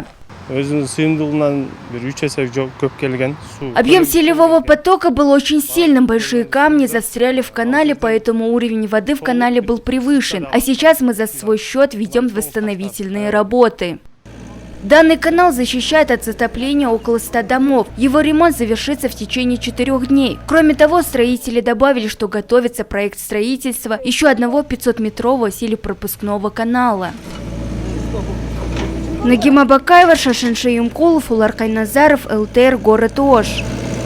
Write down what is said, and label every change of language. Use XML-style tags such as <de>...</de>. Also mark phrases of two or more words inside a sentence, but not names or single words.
<ru>Объем селевого потока был очень сильным, большие камни застряли в канале, поэтому уровень воды в канале был превышен, а сейчас мы за свой счет ведем восстановительные работы. Данный канал защищает от затопления около 100 домов. Его ремонт завершится в течение 4 дней. Кроме того, строители добавили, что готовится проект строительства еще одного 500-метрового селепропускного канала. Нагима Бакаева, Шашин Шаюмкулов, Улар Кайназаров, ЛТР, город Ош.</ru>